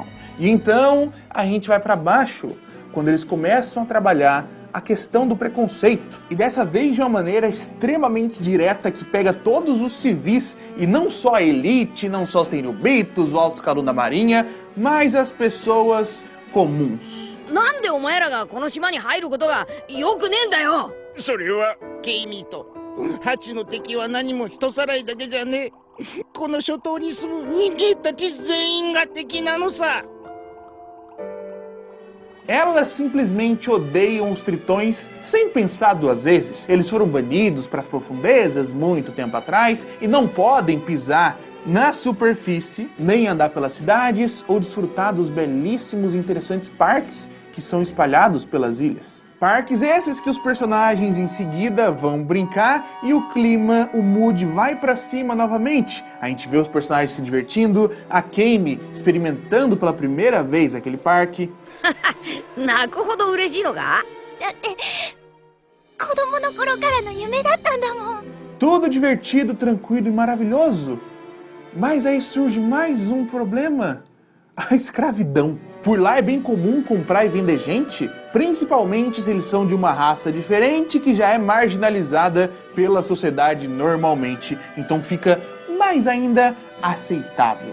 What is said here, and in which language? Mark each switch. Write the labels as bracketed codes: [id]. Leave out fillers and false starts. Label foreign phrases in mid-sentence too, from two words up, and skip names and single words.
[pt] E então a gente vai para baixo, quando eles começam a trabalhar a questão do preconceito. E dessa vez de uma maneira extremamente direta que pega todos os civis, e não só a elite, não só os tenryubitos, o alto escalão da marinha, mas as pessoas comuns. [ja] なんでお前らがこの島に入ることがよくねえんだよ。それはケイミーとハチの敵は何も人さらいだけじゃねえ。この諸島に住む人間たち全員が敵なのさ。 [pt] Elas simplesmente odeiam os tritões sem pensar duas vezes. Eles foram banidos para as profundezas muito tempo atrás e não podem pisar na superfície, nem andar pelas cidades ou desfrutar dos belíssimos e interessantes parques que são espalhados pelas ilhas. Parques esses que os personagens em seguida vão brincar e o clima, o mood vai pra cima novamente. A gente vê os personagens se divertindo, a Kame experimentando pela primeira vez aquele parque. [ja] 泣くほど嬉しいのか？だって子供の頃からの夢だったんだもん。 [pt] Tudo divertido, tranquilo e maravilhoso. Mas aí surge mais um problema: a escravidão. Por lá é bem comum comprar e vender gente, principalmente se eles são de uma raça diferente que já é marginalizada pela sociedade normalmente, então fica mais ainda aceitável.